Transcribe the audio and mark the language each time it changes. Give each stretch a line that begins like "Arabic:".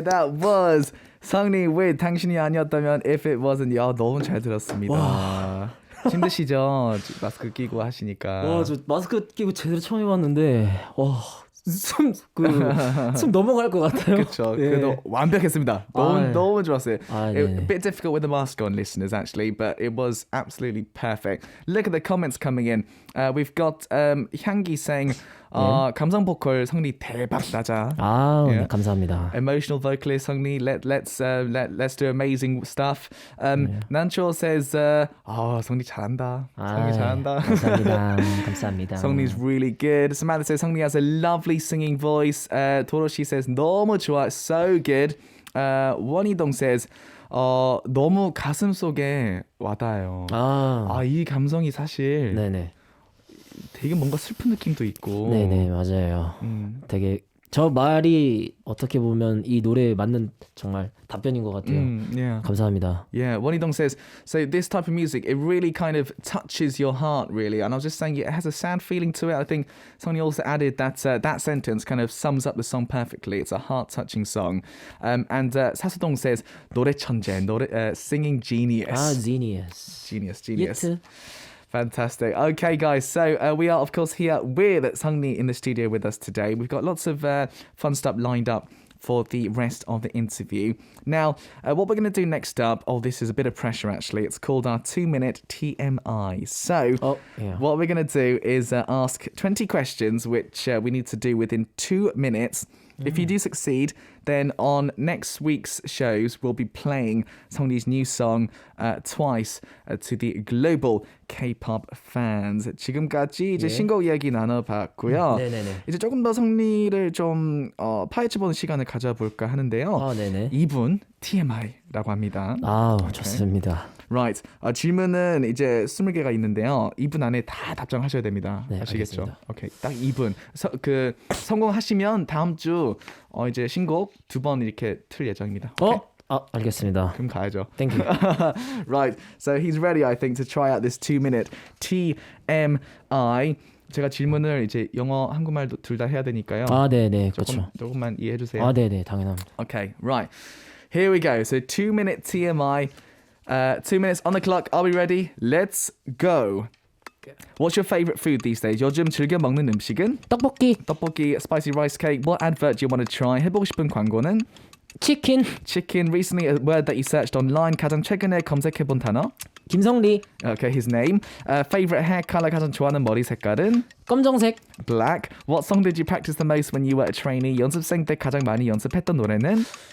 English: That was 성리 with 당신이 아니었다면 If It Wasn't.
Korean: 야, 너무 잘 들었습니다. 힘드시죠? 마스크 끼고 하시니까. 와, 저 마스크 끼고 제대로 처음 해봤는데 숨 넘어갈 것 같아요. 그렇죠. 네. 그래도 완벽했습니다. 너무 좋았어요. 네.
English: A bit difficult with the mask on, listeners, actually, but it was absolutely perfect. Look at the comments coming in. We've got
Korean: 향기
English: saying
Korean: 감성 보컬 성리 대박 나자. 네, 감사합니다.
English: Emotional vocalist 성리, let's do amazing stuff.
Korean: 난초
English: says,
Korean: 성리 잘한다. 성리 잘한다. 감사합니다.
English: 성리's really good. Samantha says 성리 has a lovely singing voice. 도로시 says
Korean: 너무 좋아,
English: so good.
Korean: 원희동
English: says
Korean: 너무 가슴 속에 와닿아요. 이 감성이 사실 네네. 되게 뭔가 슬픈 느낌도 있고. 네네, 맞아요. 되게 저 말이 어떻게 보면 이 노래에 맞는 정말 답변인 것 같아요.
English: Yeah.
Korean: 감사합니다.
English: Yeah, Wanidong says, so this type of music, it really kind of touches your heart, really. And I was just saying, it has a sad feeling to it. I think Sonny also added that that sentence kind of sums up the song perfectly. It's a heart-touching song. And Sasadong says,
Korean: 노래 천재,
English: singing genius. Genius. Genius. 예트. Fantastic. Okay, guys. So we are, of course, here with Sungni in the studio with us today. We've got lots of fun stuff lined up for the rest of the interview. Now, what we're going to do next up, this is a bit of pressure, actually. It's called our 2-minute TMI. So what we're going to do is ask 20 questions, which we need to do within 2 minutes. If you do succeed, then on next week's shows, we'll be playing Songni's new song, twice to the global K-pop fans.
Korean: 지금까지 이제 예. 신곡 이야기 나눠봤고요. 네네네. 이제 조금 더 성리를 좀 파헤쳐보는 시간을 가져볼까 하는데요. 아, 네네. 이분 TMI라고 합니다. 아, 좋습니다.
English: Right.
Korean: 질문은 이제 20개가 있는데요. 2분 안에 다 답장하셔야 됩니다. 네, 아시겠죠? 알겠습니다. 오케이. 딱 2분. 성공하시면 다음 주 이제 신곡 2번 이렇게 틀 예정입니다. 오케이? 알겠습니다. 그럼 가야죠.
English: Thank you. Right. So he's ready, I think, to try out this 2-minute TMI.
Korean: 제가 질문을 이제 영어, 한국말 둘 다 해야 되니까요. 아, 네네. 그렇죠. 조금만 이해해 주세요. 아, 네네. 당연합니다.
English: Okay, right. Here we go. So 2-minute TMI. 2 minutes on the clock. Are we ready? Let's go. What's your favorite food these days?
Korean: 요즘 즐겨 먹는 음식은? 떡볶이, 떡볶이,
English: spicy rice cake. What advert do you want to try?
Korean: 해보고 싶은 광고는? 치킨,
English: Chicken. Recently, a word that you searched online.
Korean: 가장 최근에 검색해본 단어? 김성리,
English: Okay, his name. Favorite hair color.
Korean: 가장 좋아하는 머리 색깔은? 검정색,
English: Black. What song did you practice the most when you were a trainee?
Korean: 연습생 때 가장 많이 연습했던 노래는?